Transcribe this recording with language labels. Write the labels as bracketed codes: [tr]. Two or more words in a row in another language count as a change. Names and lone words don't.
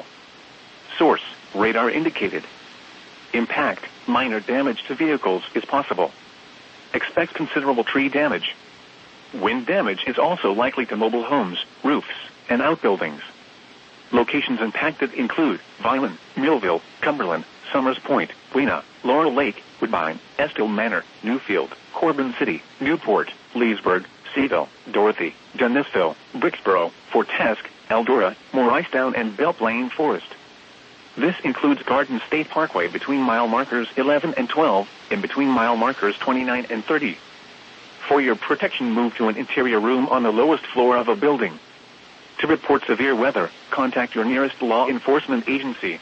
[en] Source, radar indicated. Impact, minor damage to vehicles is possible. Expect considerable tree damage. Wind damage is also likely to mobile homes, roofs, and outbuildings. Locations impacted include Vineland, Millville, Cumberland, Summers Point, Buena, Laurel Lake, Woodbine, Estill Manor, Newfield, Corbin City, Newport, Leesburg, Seaville, Dorothy, Dennisville, Bricksboro, Fort Esk, Eldora, Morristown, and Belle Plaine Forest. This includes Garden State Parkway between mile markers 11 and 12, and between mile markers 29 and 30. For your protection, move to an interior room on the lowest floor of a building. To report severe weather, contact your nearest law enforcement agency.